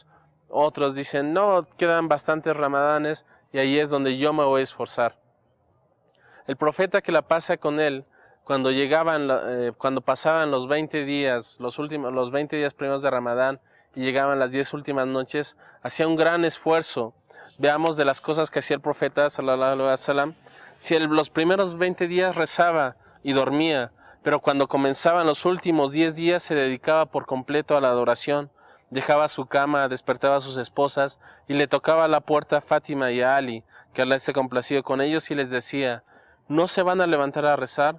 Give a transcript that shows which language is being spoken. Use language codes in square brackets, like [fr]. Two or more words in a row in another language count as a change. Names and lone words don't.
[es] Otros dicen, no, quedan bastantes Ramadanes y ahí es donde yo me voy a esforzar. El profeta, que la pasa con él, cuando pasaban los 20 días, los 20 días primeros de Ramadán y llegaban las 10 últimas noches, hacía un gran esfuerzo. Veamos de las cosas que hacía el profeta, [ar] صلى الله عليه وسلم. [es] Si los primeros 20 días rezaba y dormía, pero cuando comenzaban los últimos 10 días se dedicaba por completo a la adoración. Dejaba su cama, despertaba a sus esposas y le tocaba a la puerta a Fátima y a Ali, que Allah esté complacido con ellos, y les decía, ¿no se van a levantar a rezar?